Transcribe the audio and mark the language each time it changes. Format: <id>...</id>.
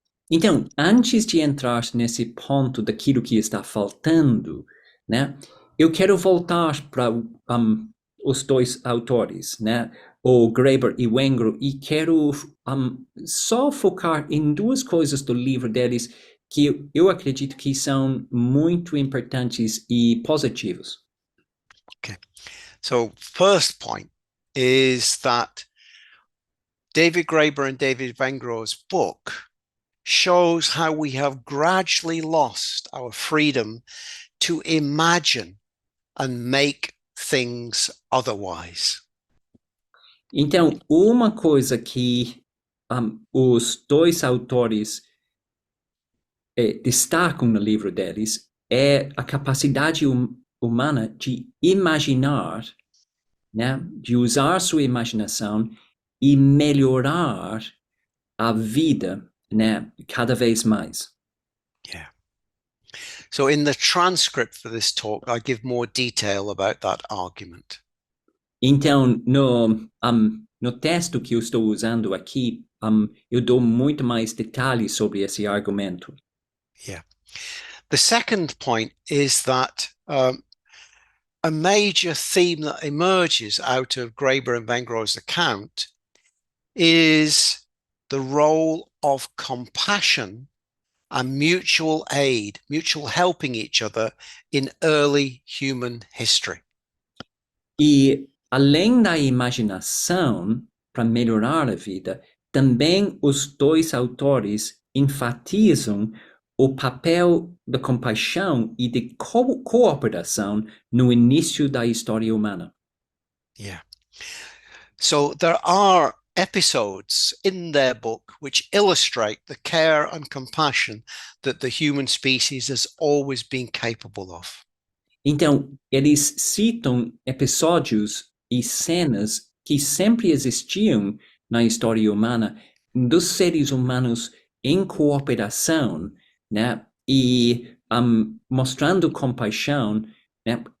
<pt>Então, antes de entrar nesse ponto daquilo que está faltando, né, eu quero voltar para os dois autores, né, o Graeber e Wengrow, e quero só focar em duas coisas do livro deles que eu acredito que são muito importantes e positivos.</pt> <en>Okay. So first point is that David Graeber and David Wengrow's book shows how we have gradually lost our freedom to imagine and make things otherwise.</en> <pt>Então, uma coisa que os dois autores destacam no livro deles é a capacidade humana de imaginar, né, de usar sua imaginação e melhorar a vida, né, cada vez mais.</pt> <en>Yeah. So in the transcript for this talk, I give more detail about that argument.</en> <pt>Então, no texto que eu estou usando aqui, eu dou muito mais detalhes sobre esse argumento.</pt> <en>Yeah. The second point is that a major theme that emerges out of Graeber and Wengrow's account is the role of compassion and mutual aid, mutual helping each other in early human history.</en> <pt>E além da imaginação para melhorar a vida, também os dois autores enfatizam o papel da compaixão e de cooperação no início da história humana.</pt> <en>Yeah. So there are episodes in their book which illustrate the care and compassion that the human species has always been capable of.</en> <pt>Então, eles citam episódios e cenas que sempre existiam na história humana dos seres humanos em cooperação, né? E mostrando compaixão, né?</pt>